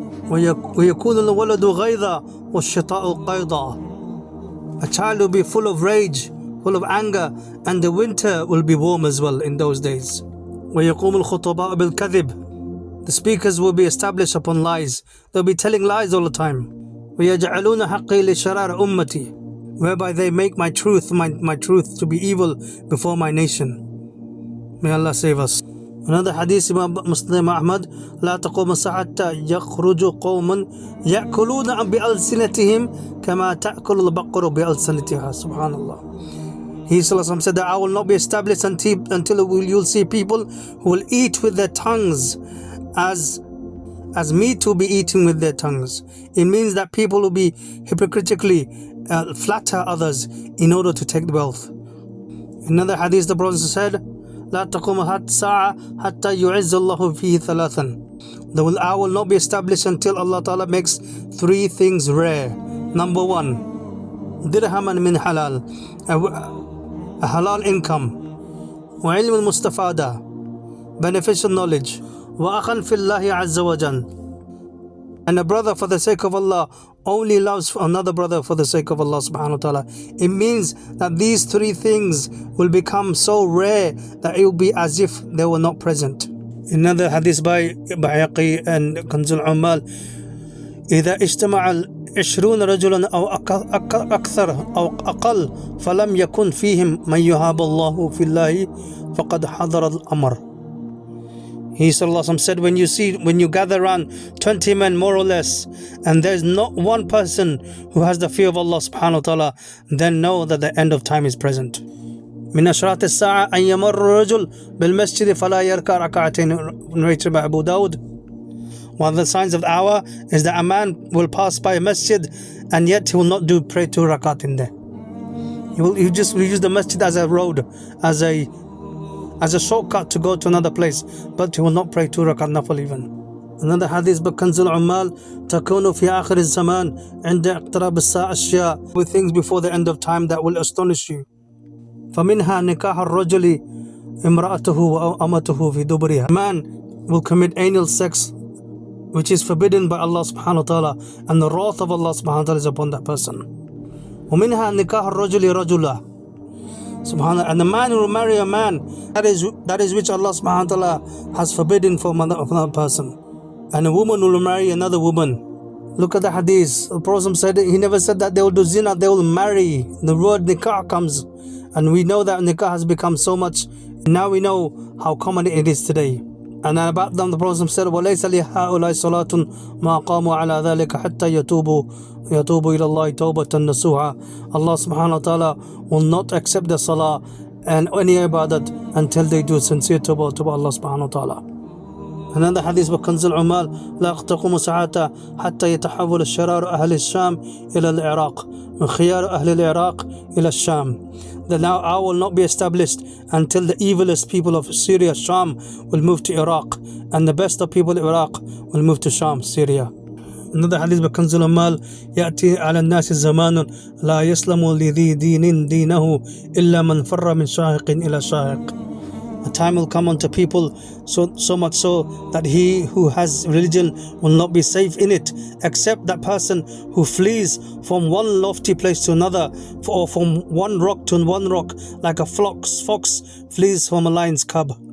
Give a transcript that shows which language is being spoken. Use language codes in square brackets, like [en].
[ar] وَيَكُونُ الْوَلَدُ غَيْضًا وَالشِّتَاءُ قَيْضًا, [en] a child will be full of rage, full of anger, and the winter will be warm as well in those days. [ar] وَيَقُومُ الْخُطَبَاءُ بِالْكَذِبِ, [en] the speakers will be established upon lies. They'll be telling lies all the time. [ar] وَيَجْعَلُونَ حَقِّي لِشَرَارِ أُمَّتِي, [en] whereby they make my truth to be evil before my nation. May Allah save us. Another hadith, Imam Muslim Ahmad, [ar] لا تقوم الساعة يخرج قوم يأكلون بألسنتهم كما تأكل البقر بألسنتها. Subhanallah. [en] He said that I will not be established until you'll see people who will eat with their tongues as meat will be eaten with their tongues. It means that people will be hypocritically flatter others in order to take the wealth. Another hadith, the Prophet said, [ar] لا تقوم الساعة حتى يعز الله فيه ثلاثا, [en] the hour will not be established until Allah Ta'ala makes three things rare. Number one, [ar] dirhaman min halal, [en] a halal income. [ar] وعلم المستفادة, [en] beneficial knowledge. [ar] وأخا في الله عز وجل, [en] and a brother for the sake of Allah only loves another brother for the sake of Allah subhanahu wa ta'ala. It means that these three things will become so rare that it will be as if they were not present. Another hadith by Bayhaqi and Kanzul Ummal, [ar] إذا اجتمع 20 رجلا أو أكثر أو أقل فلم يكن فيهم من يهاب الله في الله فقد حضر الأمر. [en] He said, when you gather around 20 men more or less, and there's not one person who has the fear of Allah subhanahu wa ta'ala, then know that the end of time is present. [ar] من أشراط الساعة أن يمر الرجل بالمسجد فلا يركع ركعتين, [en] narrated by Abu Dawud. One of the signs of the hour is that a man will pass by a masjid and yet he will not pray 2 rakat in there. He will use the masjid as a road, as a shortcut to go to another place, but he will not pray 2 rakat nafil even. Another hadith by Kanzul Ummal, [ar] تكون في آخر الزمان عند اقتراب الساعة أشياء, [en] with things before the end of time that will astonish you. [ar] فمنها نكاح الرجل امرأته وأمته في دبرها. [en] Man will commit anal sex, which is forbidden by Allah subhanahu wa ta'ala, and the wrath of Allah subhanahu wa ta'ala is upon that person. [ar] ومنها نكاح الرجل رجلا. [en] Subhanallah. And the man will marry a man, that is which Allah subhanahu wa ta'ala has forbidden for another person. And a woman will marry another woman. Look at the hadith. The Prophet said, he never said that they will do zina, they will marry. The word nikah comes, And we know that nikah has become so much. Now we know how common it is today. And then about them the Prophet said, [ar] وَلَيْسَ لِهَؤُلَاءِ صَلَاةٌ مَا قَامُوا عَلَى ذَلِكَ حَتَّى يَتُوبُوا إِلَى اللَّهِ تَوْبَةً نَصُوحًا. [en] Allah subhanahu wa ta'ala will not accept the salah and any ibadat until they do sincere tawbah to Allah subhanahu wa ta'ala. Another hadith by [ar] كنز العمال لا تقوم ساعة حتى يتحول الشرار أهل الشام إلى العراق وخيار أهل العراق إلى الشام. [en] The hour will not be established until the evilest people of Syria, Sham, will move to Iraq, and the best of people of Iraq will move to Sham, Syria. Another hadith by [ar] كنز العمال يأتي على الناس زمان لا يسلم لذي دين دينه إلا من فر من شاهق إلى شاهق. [en] A time will come unto people so much so that he who has religion will not be safe in it, except that person who flees from one lofty place to another, or from one rock to one rock, like a fox flees from a lion's cub.